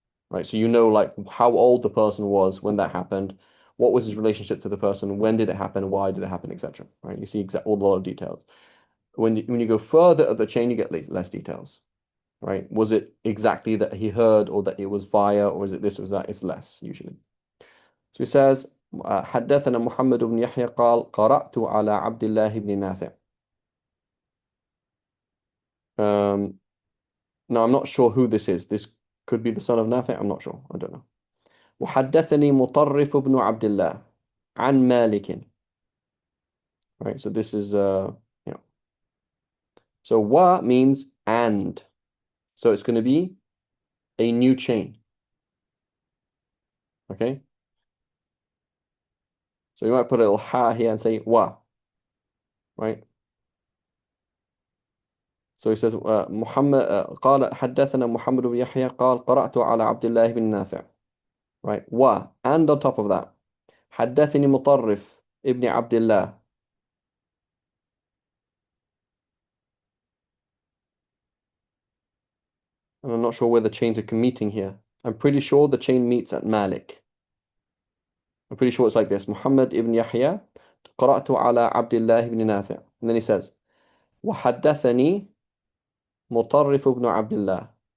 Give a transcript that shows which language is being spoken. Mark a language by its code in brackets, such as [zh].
[en] Right, so like how old the person was when that happened, what was his relationship to the person, when did it happen, why did it happen, etc. Right, you see all the lot of details. When you go further up the chain, you get less details. Right, was it exactly that he heard, or that it was via, or is it this or that? It's less usually. [ar] So he says, حدثنا محمد بن يحيى قال قرأت على عبد الله بن نافع. [en] Now I'm not sure who this is. This could be the son of Nafi'. I'm not sure. I don't know. [ar] وحدثني مطرف بن عبد الله عن مالك. [en] Right, so this is so wa means and. So it's going to be a new chain. Okay? So you might put a little ha here and say wa, right? So he says [ar] محمد قال حدثنا محمد بن يحيى قال قرأت على عبد الله بن نافع, [en] right? Wa, and on top of that [ar] حدثني مطرف ابن عبد الله. [en] And I'm not sure where the chains are meeting here. I'm pretty sure the chain meets at Malik. I'm pretty sure it's like this: Muhammad ibn Yahya [ar] قرأت على عبد الله بن نافع. [en] And then he says [ar] وحدثني مطرف ابن عبد الله.